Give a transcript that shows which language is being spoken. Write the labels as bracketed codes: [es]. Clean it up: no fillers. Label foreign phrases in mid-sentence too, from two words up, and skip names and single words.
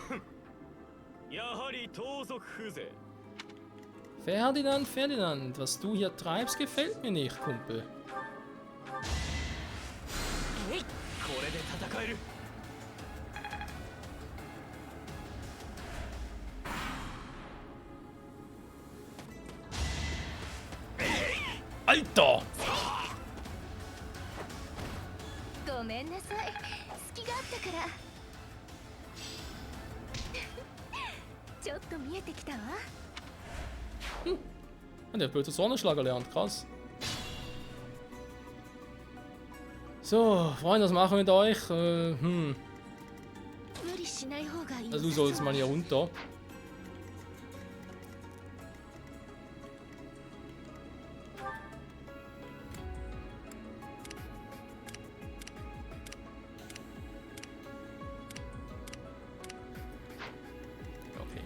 [de] Ferdinand, was du hier treibst, gefällt mir nicht, Kumpel. Alter! [ja] ごめんなさい。隙があったから。ちょっと見えてきたわ。 [de] Der hat plötzlich Sonnenschlag erlernt, krass. So, Freunde, was machen wir mit euch? Also du sollst mal hier runter. Okay.